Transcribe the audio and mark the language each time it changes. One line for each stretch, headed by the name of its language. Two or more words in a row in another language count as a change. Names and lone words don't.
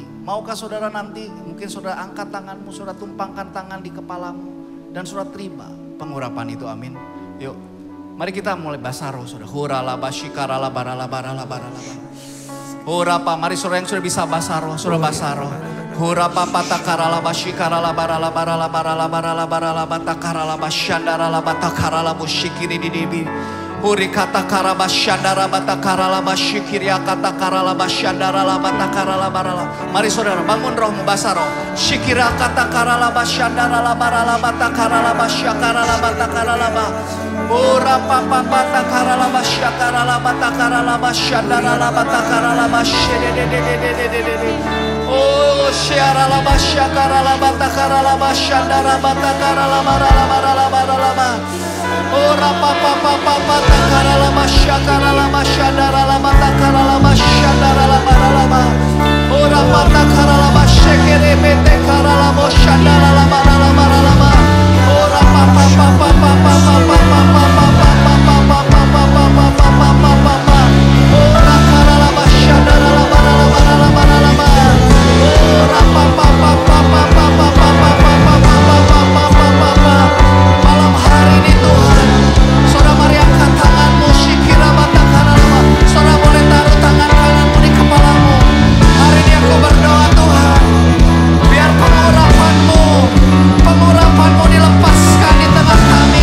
Indonesian: Maukah saudara nanti mungkin saudara angkat tanganmu, saudara tumpangkan tangan di kepalamu. Dan saudara terima pengurapan itu, amin. Yuk mari kita mulai basaro saudara. Hurala bashikarala barala barala barala. Hurapa, mari saudara yang sudah bisa basaro, saudara basaro. Hurapa patakarala bashikarala barala barala barala barala barala batakarala bashandara la batakarala bushikiri didibi. Uri kata karaba syandara bata karala basyikiria kata karala basyandara la bata karala barala. Mari saudara bangun rohmu, basah roh. Syikira kata karala basyandara la barala bata karala basyakara la bata karala ba. Ora papa bata karala basyakara la bata karala basyandara la bata karala basyededededededede. Oh syara la basyakara la bata karala basyandara bata karala barala barala barala ba. Ora papa papa bata karala basyakara la basyandara la bata karala basyandara la barala ba. Ora bata karala basyekere bete karala basyandara la barala barala ba. Ora papa papa papa papa papa papa papa papa papa papa. Ora karala basyandara la barala barala barala ba. Ora papa papa papa papa papa papa. Malam hari ini Tuhan, saudara mari angkat tanganmu, syikira bata karala. Saudara boleh taruh tangan kananmu di kepalamu. Hari ini aku berdoa Tuhan, biar pengurapanmu dilepaskan di tengah kami.